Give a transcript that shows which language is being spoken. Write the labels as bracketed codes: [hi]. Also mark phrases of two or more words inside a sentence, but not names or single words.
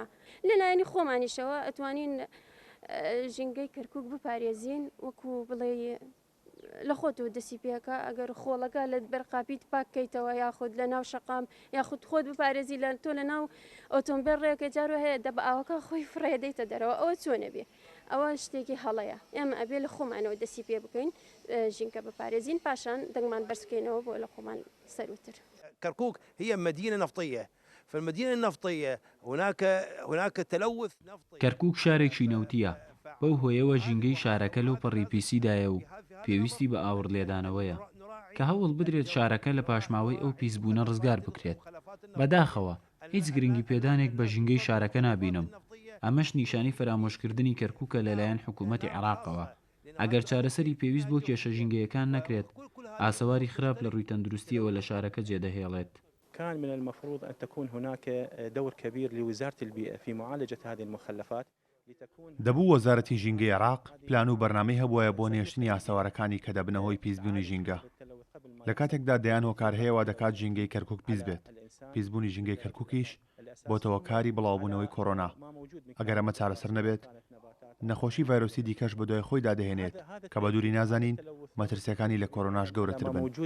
[ckb] لەلایەنی خۆمانیشەوە ئەتوانین ژینگەی کەرکووک بپارێزین وەکو بڵێ لە خۆت و دەسی پێەکە ئەگەر خۆڵەکە لە بەرقاپیت پاکەیتەوە یاخود لە ناو شەقام یاخود خۆت بپارێزی لە تۆ لە ناو ئۆتۆمبیل ڕێەکە جارۆ هەیە دە بە ئاوەکە خۆی فڕێدەیتە دەرەوە ئەوە چۆنە بێ ئەوە شتێکی هەڵەیە ئێمە ئەبێ لە خۆمانەوە دەسی پێ بکەین ژینکە بپارێزین پاشان دەنگمان بەرزکەینەوە بۆ لە خۆمان سەروتر. [ar] كركوك هي مدينة نفطية، فالمدينة النفطية هناك تلوث نفطي. [ckb] كركوك شارێکی نەوتیە بەو هۆیەوە ژینگەی شارەکە لەو پەڕی پیسیدایە و پێویستی بە ئاور لێدانەوەیە کە هەوڵ بدرێت شارەکە لە پاشماوەی ئەو پیسبوونە ڕزگار بکرێت. بەداخەوە هیچ گرنگی پێدانێک بە ژینگەی شارەکە نابینم. ئەمەش نیشانی فرامۆشکردنی کەرکووکە لەلایەن حکوومەتی عێراقەوە. ئەگەر چارەسەری پێویست بۆ کێشە ژینگەیەکان نەکرێت ئاسەواری خراپ لە ڕووی تەندروستیەوە لە شارەکە جێدەهێڵێت. [ar] كان من المفروض أن تكون هناك دور كبير لوزارة البيئة في معالجة هذه المخلفات. [ckb] دەبوو وەزارەتی ژینگەی عێراق پلان و بەرنامەی هەبووە بۆ نێشتنی ئاسەوارەکانی کە دەبنەوەی پیسبوونی ژینگە. لە کاتێکدا دەیان هۆکار هەیەوە دەکات ژینگەی کەرکووک پیس بێت. پیسبوونی ژینگەی کەرکووکیش بۆتەوە کاری بڵاوبوونەوەی کۆڕۆنا. ئەگەر ئەمە چارەسەر نەبێت نەخۆشی ڤایرۆسی دیکەش بە دوای خۆی دادەهێنێت کە بە دووری نازانین مەترسیەکانی لە کۆرۆناش گەورەتر بن.